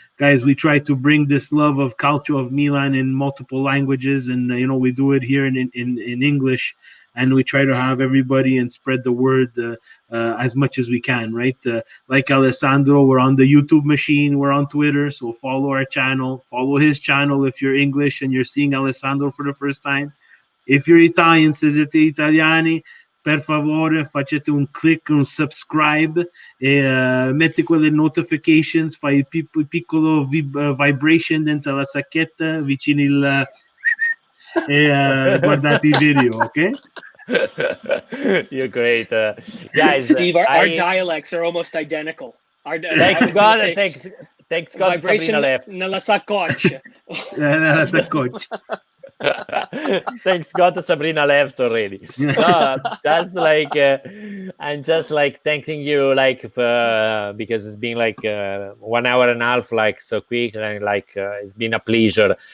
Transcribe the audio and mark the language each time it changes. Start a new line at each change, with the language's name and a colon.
English: Guys, we try to bring this love of culture of Milan in multiple languages, and we do it here in English, and we try to have everybody and spread the word as much as we can, right? Like Alessandro, we're on the YouTube machine, we're on Twitter, so follow our channel, follow his channel if you're English and you're seeing Alessandro for the first time. If you're Italian,
Italian: Siete Italiani, per favore facete un click, un subscribe e metti quelle notifications, fai il piccolo vibration dentro la sacchetta vicino il e guardate i video, ok?
English: You're great, guys. Steve. Our dialects are almost identical. Thanks God, thanks God, Sabrina left.
Italian: Nella saccoccia. Nella saccoccia.
English: Thanks God, Sabrina left already. No, that's like I'm just like thanking you, like for, because it's been like 1 hour and a half, like so quick, and like it's been a pleasure.